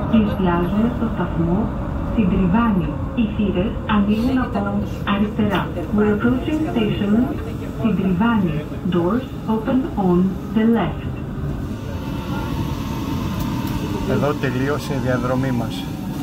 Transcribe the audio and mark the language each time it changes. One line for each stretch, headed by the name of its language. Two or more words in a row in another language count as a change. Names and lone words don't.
Greek: πλησιάζουμε στο σταθμό Συντριβάνι. Οι θύρες ανοίγουν από αριστερά.
English: We're approaching station Συντριβάνι. Doors open on the left.
Greek: Εδώ τελείωσε η διαδρομή μας.